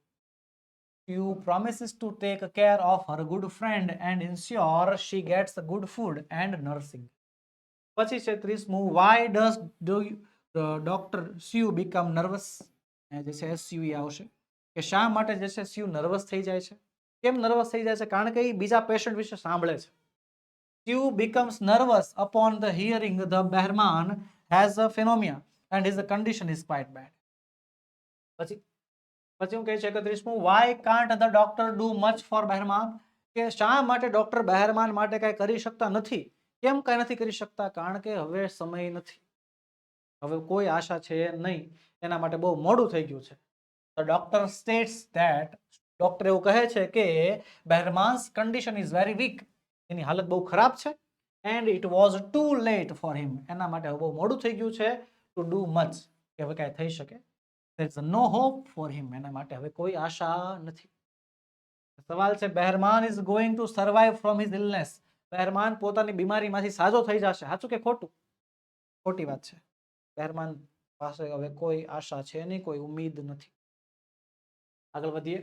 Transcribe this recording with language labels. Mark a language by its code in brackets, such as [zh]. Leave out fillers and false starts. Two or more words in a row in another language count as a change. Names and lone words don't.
[en] Shiv promises to take care of her good friend and ensure she gets good food and nursing. [gu] પછી છે 30મું, [en] why does doctor Shiv become nervous? [gu] જે છે એસયુઈ આવશે કે શા માટે જે છે શિવ નર્વસ થઈ જાય છે? કેમ નર્વસ થઈ જાય છે? કારણ કે એ બીજા પેશન્ટ વિશે સાંભળે છે. [en] શિવ becomes nervous upon the hearing the Bahman has a phenomena and his condition is quite bad. [gu] પછી હું કહે છે 31મું, [en] why can't the doctor do much for Bahman? [gu] કે શા માટે ડોક્ટર બહેરમાન માટે કઈ કરી શકતા નથી? કેમ કઈ નથી કરી શકતા? કારણ કે હવે સમય નથી, હવે કોઈ આશા છે નહીં, એના માટે બહુ મોડું થઈ ગયું છે. [en] The doctor states that, [gu] ડોક્ટર એવું કહે છે કે [en] Bahman's condition is very weak, [gu] એની હાલત બહુ ખરાબ છે. [en] and it was too late for him, [gu] એના માટે બહુ મોડું થઈ ગયું છે. [en] to do much, [gu] કે હવે કાંઈ થઈ શકે. [en] there is no hope for him, [gu] એના માટે હવે કોઈ આશા નથી. સવાલ છે [en] Bahman is going to survive from his illness? [gu] બહેરમાન પોતાની બીમારીમાંથી સાજો થઈ જશે, સાચું કે ખોટું? ખોટી વાત છે. રહેમાન પાસે હવે કોઈ આશા છે નહીં, કોઈ ઉમ્મીદ નથી. આગળ વધીએ.